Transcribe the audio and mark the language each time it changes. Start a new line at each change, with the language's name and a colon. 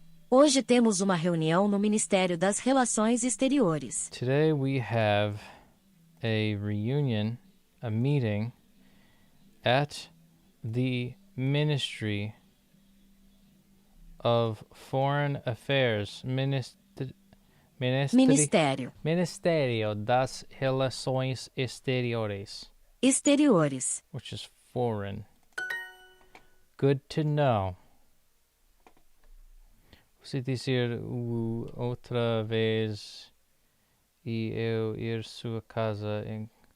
Portuguese: Hoje temos uma reunião no Ministério das Relações Exteriores.
English: Today we have a reunion, a meeting at the Ministry of Foreign Affairs.
Portuguese: Ministério. Ministério das Relações Exteriores, Exteriores.
English: which is foreign. Good to know.
Portuguese: Você dizer outra vez e eu ir sua casa em...